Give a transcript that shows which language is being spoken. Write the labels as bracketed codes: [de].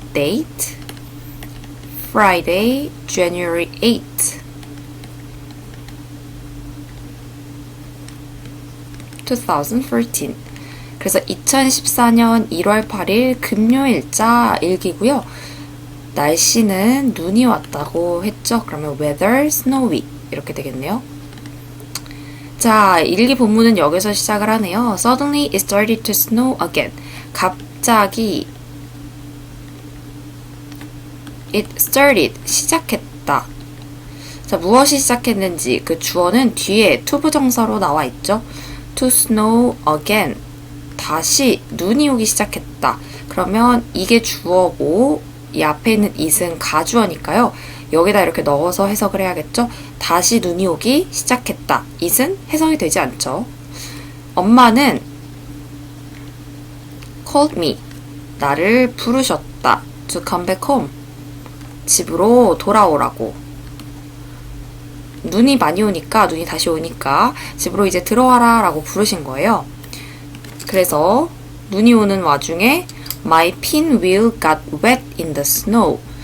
[en] Date, Friday, January 8th, 2013. [ko] 그래서 2014년 1월 8일 금요일자 일기고요. 날씨는 눈이 왔다고 했죠. 그러면 [en] weather snowy [ko] 이렇게 되겠네요. 자, 일기 본문은 여기서 시작을 하네요. [en] Suddenly it started to snow again. [ko] 갑자기 [en] it started [ko] 시작했다. 자, 무엇이 시작했는지 그 주어는 뒤에 to 부정사로 나와 있죠. [en] to snow again. [ko] 다시 눈이 오기 시작했다. 그러면 이게 주어고 이 앞에 있는 it은 가주어니까요. 여기다 이렇게 넣어서 해석을 해야겠죠. 다시 눈이 오기 시작했다. it은 해석이 되지 않죠. [en] 엄마는 called me. [ko] 나를 부르셨다. [en] to come back home. [ko] 집으로 돌아오라고. 눈이 많이 오니까, 눈이 다시 오니까 집으로 이제 들어와라 라고 부르신 거예요. 그래서 눈이 오는 와중에 [en] My pinwheel got wet in the snow.